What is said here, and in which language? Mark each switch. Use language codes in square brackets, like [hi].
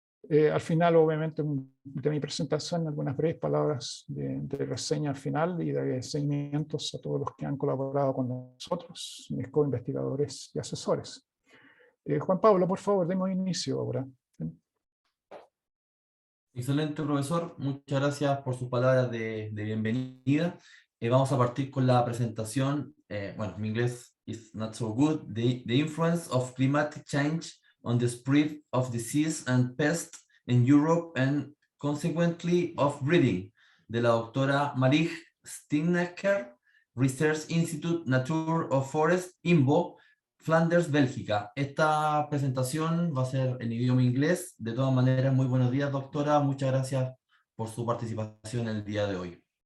[es] Al final, obviamente, de mi presentación, algunas breves palabras de reseña al final y de seguimientos a todos los que han colaborado con nosotros, mis co-investigadores y asesores. Juan Pablo, por favor, demos inicio ahora. Excelente, profesor. Muchas gracias por sus palabras de bienvenida. Vamos a partir con la presentación. Bueno, mi inglés [en] is not so good. The influence of climatic change on the spread of disease and pests in Europe and consequently of breeding, [es] de la doctora [en] Mariske Steenecker, Research Institute Nature of Forest, INVO, Flanders, Bélgica. [es] Esta presentación va a ser en idioma inglés. De todas maneras, muy buenos días, doctora. Muchas gracias por su participación el día de hoy.